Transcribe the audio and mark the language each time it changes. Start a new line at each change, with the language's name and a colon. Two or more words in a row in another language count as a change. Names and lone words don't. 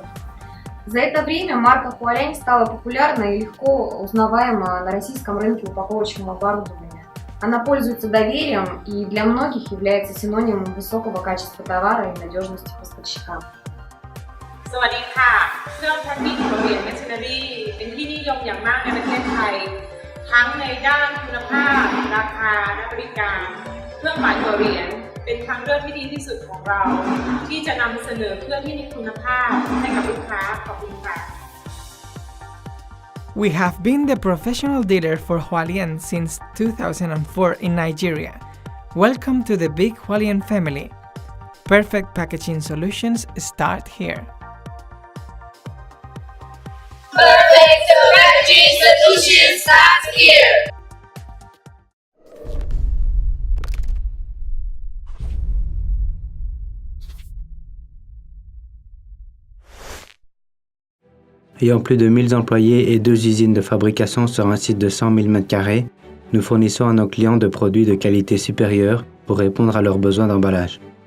Russian: За это время марка Hualien стала популярна и легко узнаваема на российском рынке упаковочного оборудования. Она пользуется доверием и для многих является синонимом высокого качества товара и надежности поставщика.
Thai: สวัสดีค่ะเครื่องแพ็คกิ้ง Hualien Machinery เป็นที่นิยมอย่างมากในประเทศไทยทั้งในด้านคุณภาพราคาและบริการเครื่องหมายHualienเป็นทางเลือกที่ดีที่สุดของเราที่จะนำเสนอเครื่องที่มีคุณภาพให้กับลูกค้าขอบคุณค่ะ
English: We have been the professional dealer for Hualien since 2004 in Nigeria. Welcome to the big Hualien family. Perfect packaging solutions start here. Perfect packaging solutions start here.
French: Ayant plus de 1000 employés et 2 usines de fabrication sur un site de 100 000 m², nous fournissons à nos clients de produits de qualité supérieure pour répondre à leurs besoins d'emballage.